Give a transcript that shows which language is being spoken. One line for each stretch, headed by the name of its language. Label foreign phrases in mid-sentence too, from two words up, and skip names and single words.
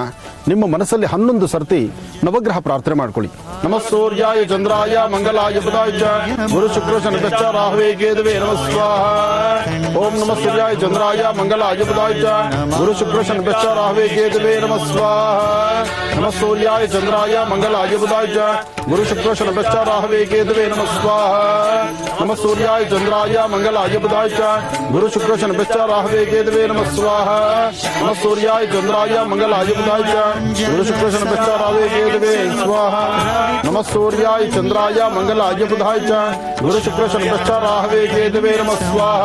Kannada: ನಿಮ್ಮ ಮನಸ್ಸಲ್ಲಿ 11 ಸರ್ತಿ ನವಗ್ರಹ ಪ್ರಾರ್ಥನೆ ಮಾಡ್ಕೊಳ್ಳಿ.
Sanskrit: ನಮಃ ಸೂರ್ಯಾಯ ಚಂದ್ರಾಯ ಮಂಗಲಾಯ ಬುಧಾಯ ಚ ಗುರು ಶುಕ್ರ ಶನಿಶ್ಚ ರಾಹವೇ ಕೇತುವೇ ನಮಃ ಸ್ವಾಹ. ಓಂ ನಮಃ ಸೂರ್ಯಾಯ ಚಂದ್ರಾಯ ಮಂಗಲಾಯ ಬುಧಾಯ ಚ ಗುರು ಶುಕ್ರ ಶನಿಶ್ಚ ರಾಹವೇ ಕೇತುವೇ ನಮಃ ಸ್ವಾಹ. ನಮಃ ಸೂರ್ಯಾಯ ಚಂದ್ರಾಯ ಮಂಗಲಾಯ ಬುಧಾಯ ಚ ಗುರು ಶುಕ್ರ ಶನಿಶ್ಚ ರಾಹವೇ ಕೇತುವೇ ನಮಃ ಸ್ವಾಹ. ನಮಃ ಸೂರ್ಯಾಯ ಚಂದ್ರಾಯ ಮಂಗಲಾಯ ಬುಧಾಯ ಚ ಗುರು ಶುಕ್ರ ಶನಿಶ್ಚ ರಾಹವೇ ಕೇತುವೇ ನಮಃ ಸ್ವಾಹ. ನಮಃ ಸೂರ್ಯಾಯ ಚಂದ್ರಾಯ ಮಂಗಲಾಯ ಬುಧಾಯ ಚ ಗುರು ಶುಕ್ರ ಶನಿಶ್ಚ ರಾಹವೇ ಕೇತುವೇ ಸ್ವಾಹ. ನಮಃ ಸೂರ್ಯಾಯ ಚಂದ್ರಾಯ ಮಂಗಲಾಯ ಬುಧಾಯ ಚ ಗುರು ಶುಕ್ರ ಶನಿಶ್ಚ ರಾಹವೇ ಕೇತುವೇ ನಮಃ ಸ್ವಾಹ.